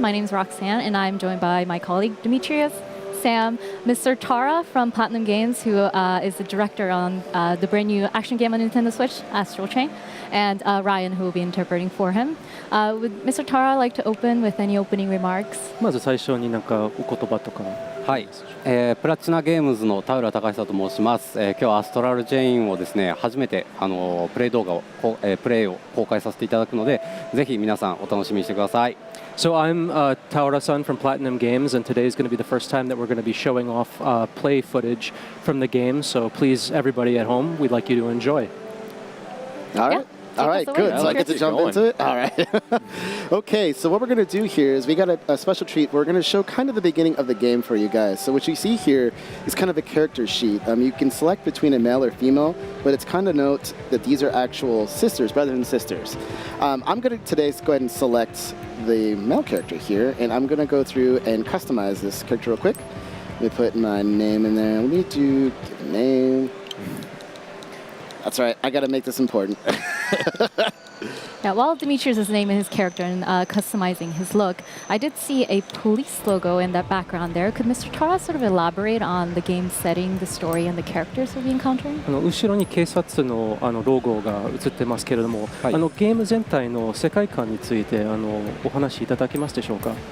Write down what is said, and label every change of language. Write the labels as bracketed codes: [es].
[en] My name is Roxanne and I'm joined by my colleague Demetrius, Sam, Mr. Tara from Platinum Games, who is the director on the brand new action game on Nintendo Switch, Astral Chain, and Ryan, who will be interpreting for him. Would Mr. Tara like to open with any opening remarks? [ja] まず最初になんかお言葉とか。はい、プラチナゲームズの田浦隆久と申します。今日はアストラルチェインをですね、初めてプレイ動画を、プレイを公開させていただくので、ぜひ皆さんお楽しみにしてください。 [en] So I'm Taura-san from Platinum Games, and today is going to be the first time that we're going to be showing off play footage from the game. So please, everybody at home, we'd like you to enjoy. All right. All right, good. So I get to jump into it? All right. Okay, so what we're going to do here is we got a special treat. We're going to show kind of the beginning of the game for you guys. So what you see here is kind of a character sheet. You can select between a male or female, but it's kind of note that these are actual sisters, brother and sisters. I'm going to today go ahead and select the male character here, and I'm going to go through and customize this character real quick. Let me put my name in there. Let me give a name. That's right. I got to make this important. Yeah, while Demetrius is naming his character and customizing his look, I did see a police logo in that background there. Could Mr. Tara sort of elaborate on the game setting, the story, and the characters we'll be encountering? [ja] 後ろに警察のロゴが映ってますけれども、ゲーム全体の世界観についてお話しいただけますでしょうか。